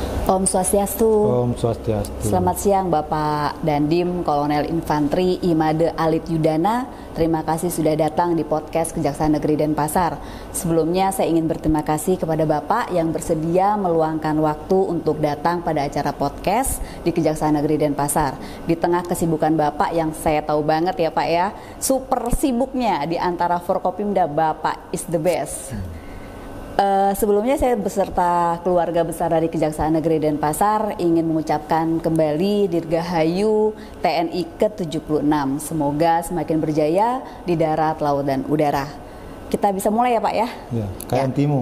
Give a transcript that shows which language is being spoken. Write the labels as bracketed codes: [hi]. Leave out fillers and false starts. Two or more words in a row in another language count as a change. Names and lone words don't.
[id] Om Swastiastu. Om Swastiastu. Selamat siang Bapak Dandim Kolonel Infantri Imade Alit Yudana. Terima kasih sudah datang di podcast Kejaksaan Negeri Denpasar. Sebelumnya saya ingin berterima kasih kepada Bapak yang bersedia meluangkan waktu untuk datang pada acara podcast di Kejaksaan Negeri Denpasar. Di tengah kesibukan Bapak yang saya tahu banget ya Pak ya, super sibuknya di antara Forkopimda, [en] Bapak is the best. [id] Sebelumnya saya beserta keluarga besar dari Kejaksaan Negeri Denpasar ingin mengucapkan kembali Dirgahayu TNI ke-76. Semoga semakin berjaya di darat, laut, dan udara. Kita bisa mulai ya Pak ya? Ya, kayak antimu.